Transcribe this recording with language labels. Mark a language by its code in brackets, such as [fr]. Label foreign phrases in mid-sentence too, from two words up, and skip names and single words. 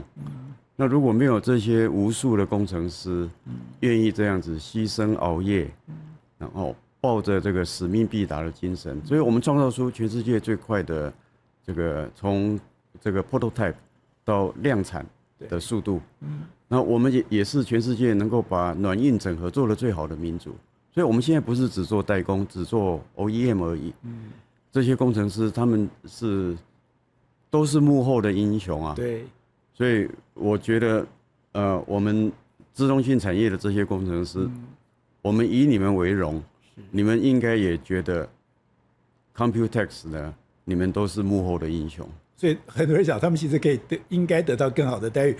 [zh] 那如果沒有這些無數的工程師願意這樣子犧牲熬夜，然後抱着這個使命必達的精神，所以我們創造出全世界最快的這個從這個 prototype 到量產的速度。那我們也是全世界能夠把軟硬整合做得最好的民族。所以我們現在不是只做代工，只做 OEM 而已。這些工程師他們都是幕後的英雄啊。對。所以我覺得，我們自動性產業的這些工程師，我們以你們為榮。你們應該也覺得 Computex 呢，你們都是幕後的英雄。所以很多人講，他們其實可以應該得到更好的待遇。